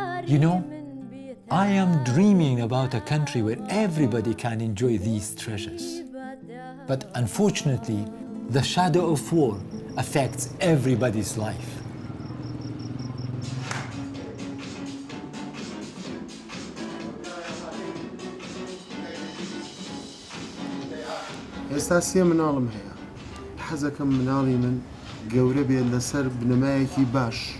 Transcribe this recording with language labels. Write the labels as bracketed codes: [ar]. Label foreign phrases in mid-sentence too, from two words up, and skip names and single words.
[en] You know, I am dreaming about a country where everybody can enjoy these treasures. But unfortunately, the shadow of war affects everybody's life. [ckb] ئێستا مناڵم هەیە حەزەکەم مناڵی من گەورە بێت لەسەر بنەمایەکی باش